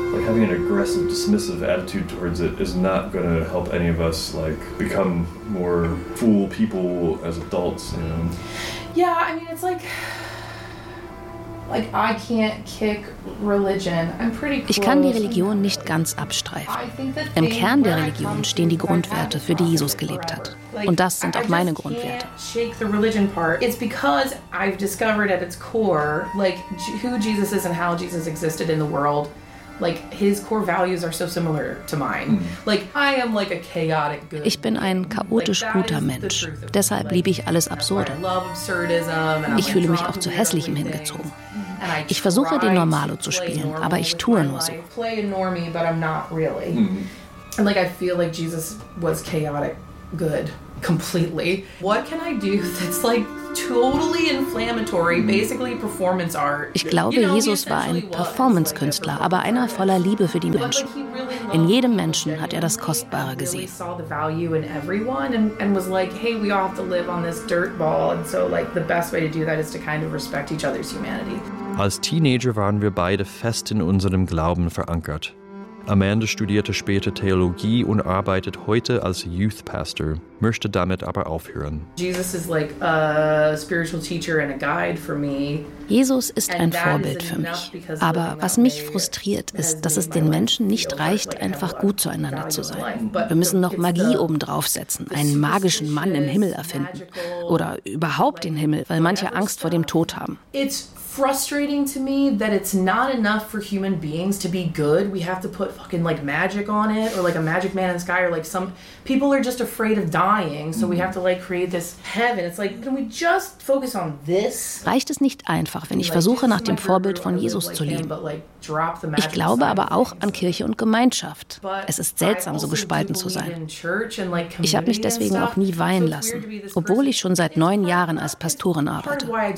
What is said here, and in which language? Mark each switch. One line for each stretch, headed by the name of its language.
English: Like having an aggressive, dismissive attitude towards it is not going to help any of us like become more full people as adults, you know? Yeah, I mean, it's like I can't kick religion. I'm pretty close.
German: Ich kann die Religion nicht ganz abstreifen. Im Kern der Religion stehen die Grundwerte, für die Jesus gelebt hat. Und das sind auch meine Grundwerte.
English: Shake the religion part. It's because I've discovered at its core, like, who Jesus is and how Jesus existed in the world. Like, his core values are so similar to mine. Like, I am like a chaotic good.
German: Ich bin ein chaotisch guter Mensch. Deshalb liebe ich alles Absurde. Ich fühle mich auch zu Hässlichem hingezogen. Ich versuche, den Normalo zu spielen, aber ich tue nur so.
English: Play a normie, but I'm not really. And like, I feel like Jesus was chaotic good completely. What can I do that's like totally inflammatory, basically performance art?
German: Ich glaube, Jesus war ein Performance-Künstler, aber einer voller Liebe für die Menschen. In jedem Menschen hat er das Kostbare gesehen.
English: He saw the value in everyone and was like, hey, we all have to live on this dirt ball, and so like the best way to do that is to kind of respect each other's humanity.
German: Als Teenager waren wir beide fest in unserem Glauben verankert. Amanda studierte später Theologie und arbeitet heute als Youth Pastor, möchte damit aber aufhören.
English: Jesus is like a spiritual teacher and a guide for me.
German: Jesus ist ein Vorbild für mich. Aber was mich frustriert, ist, dass es den Menschen nicht reicht, einfach gut zueinander zu sein. Wir müssen noch Magie obendrauf setzen, einen magischen Mann im Himmel erfinden. Oder überhaupt den Himmel, weil manche Angst vor dem Tod haben.
English: It's frustrating to me that it's not enough for human beings to be good. We have to put fucking like magic on it or like a magic man in the sky or like some people are just afraid of dying, so we have to like create this heaven. It's like, can we just focus on this?
German: Reicht es nicht einfach, wenn ich versuche, nach dem Vorbild von Jesus zu leben? Ich glaube aber auch an Kirche und Gemeinschaft. Es ist seltsam, so gespalten zu sein. Ich habe mich deswegen auch nie weihen lassen, obwohl ich schon seit 9 Jahren als Pastorin arbeite.